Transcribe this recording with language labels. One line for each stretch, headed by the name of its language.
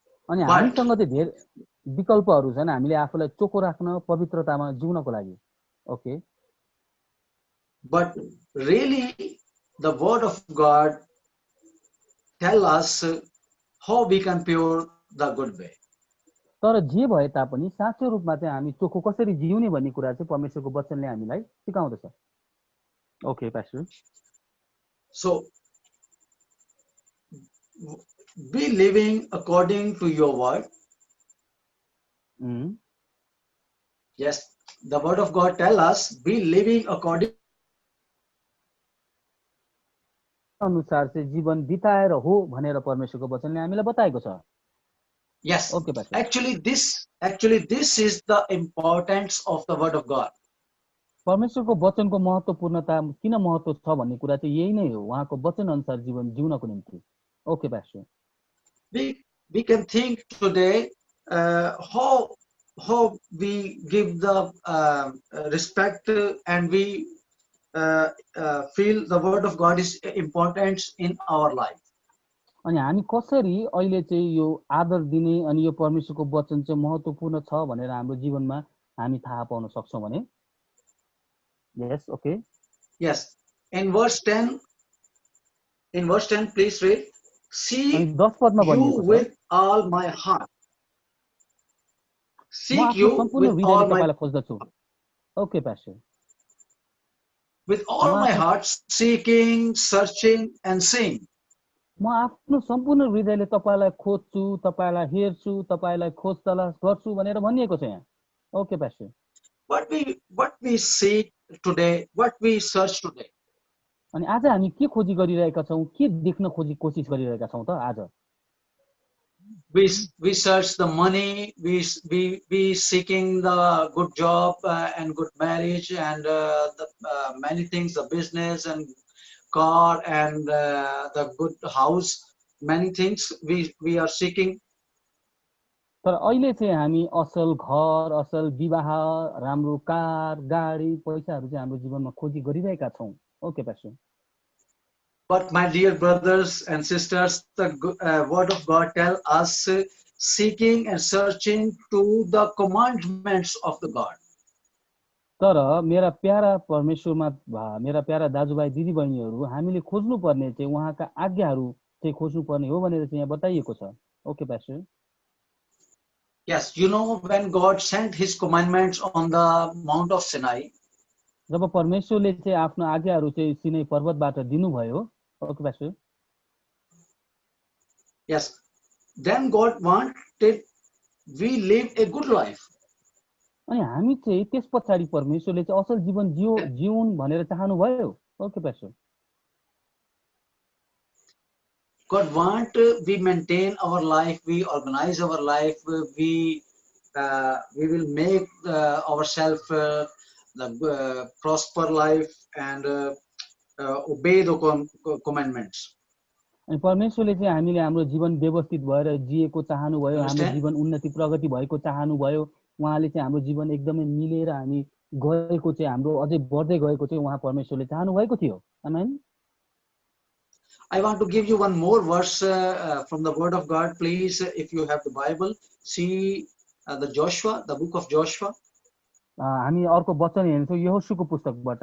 Nepali: अनि हामीसँग चाहिँ धेरै विकल्पहरू छन् हामीले आफूलाई चोखो राख्न, पवित्रतामा जिउनको लागि.
English: Okay. But really, the word of God tell us how we can pure the good way.
Nepali: तर जे भए तापनि साँचो रूपमा चाहिँ हामी चोखो कसरी जिउने भन्ने कुरा चाहिँ परमेश्वरको वचनले हामीलाई सिकाउँदछ.
English: Okay pastor. So, be living according to your word. Yes, the word of God tell us be living according
Nepali: अनुसार चाहिँ जीवन बिताएर हो भनेर परमेश्वरको वचनले हामीलाई बताएको छ.
English: Yes. Okay, Pastor. Actually, this is the importance of the word of God.
Nepali: परमेश्वरको वचनको महत्त्वपूर्णता किन महत्त्व छ भन्ने कुरा चाहिँ यही नै हो, उहाँको वचन अनुसार जीवन जिउनको निम्ति.
English: Okay pastor. We can think today how we give the respect and we feel the word of God is important in our life.
Nepali: अनि हामी कसरी अहिले चाहिँ यो आदर दिने अनि यो परमेश्वरको वचन चाहिँ महत्त्वपूर्ण छ भनेर हाम्रो जीवनमा हामी थाहा पाउन सक्छौं भने.
English: Yes, okay. Yes. In verse 10, please read. Seek you with all my heart. Seek you with all my heart. Okay, Pastor. With all my heart, seeking, searching, and seeing.
Nepali: म आफ्नो सम्पूर्ण हृदयले तपाईलाई खोज्छु, तपाईलाई हेर्छु, तपाईलाई खोज तलास गर्छु भनेर भनिएको छ यहाँ.
English: Okay pastor. What we seek today, what we search today.
Nepali: अनि आज हामी के खोजी गरिरहेका छौं, के देख्न कोसिस गरिरहेका छौं त आज?
English: We search the money, we seeking the good job and good marriage and the many things, the business and car and the good house, many things we are seeking.
Nepali: तर अहिले चाहिँ हामी असल घर, असल विवाह, राम्रो कार, गाडी, पैसाहरु चाहिँ हाम्रो जीवनमा खोजी गरिरहेका छौं.
English: Okay pastor. But my dear brothers and sisters, the word of God tell us seeking and searching to the commandments of the God.
Nepali: तर मेरा प्यारा परमेश्वरमा मेरा प्यारा दाजुभाइ दिदीबहिनीहरू हामीले खोज्नु पर्ने चाहिँ उहाँका आज्ञाहरू चाहिँ खोज्नु पर्ने हो भनेर चाहिँ यहाँ बताइएको छ।
English: Okay pastor. Yes, you know, when God sent his commandments on the Mount of Sinai,
Nepali: जब परमेश्वरले चाहिँ आफ्नो आज्ञाहरू चाहिँ सिनै पर्वतबाट दिनुभयो।
English: Okay pastor. yes, then God wanted we live a good life.
Nepali: अनि हामी चाहिँ त्यस पछाडि परमेश्वरले चाहिँ असल जीवन जिउन् भनेर चाहनु भयो।
English: Okay pastor. God want we maintain our life, we organize our life, we will make ourselves the prosper life and obey the commandments.
Nepali: अनि परमेश्वरले चाहिँ हामीले हाम्रो जीवन व्यवस्थित भएर जिएको चाहनु भयो, हाम्रो जीवन उन्नति प्रगति भएको चाहनु भयो। उहाँले चाहिँ हाम्रो जीवन एकदमै मिलेर हामी गएको चाहिँ हाम्रो अझै बढ्दै गएको चाहिँ उहाँ परमेश्वरले चाहनु भएको थियो। आमेन।
English: I want to give you one more verse from the Word of God. Please, if you have the Bible, see the book of Joshua.
Nepali: हामी अर्को वचन हेर्छौँ यहोशूको पुस्तकबाट।